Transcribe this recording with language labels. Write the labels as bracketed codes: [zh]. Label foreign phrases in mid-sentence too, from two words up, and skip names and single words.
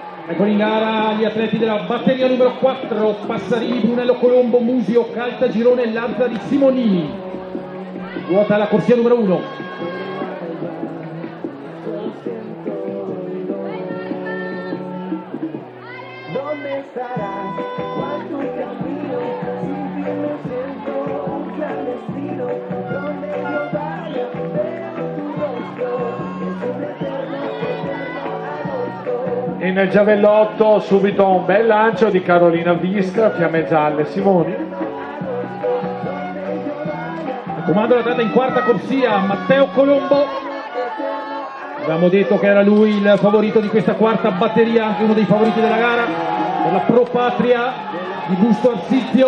[it] Eccoli in gara gli atleti della batteria numero 4, Passarini, Brunello Colombo, Musio, Caltagirone, Lazzari, Simonini. Ruota la corsia numero 1. [es] ¿Dónde estarás? Cuando camino, sin ti me siento un clandestino. Donde yo vaya, veo tu rostro, es un eterno agosto. [it] In giavellotto subito un bel lancio di Carolina Visca, fiamme gialle, Simoni. Comando l'atleta in quarta corsia, Matteo Colombo. Abbiamo detto che era lui il favorito di questa quarta batteria, anche uno dei favoriti della gara, per la Pro Patria di Busto Arsizio.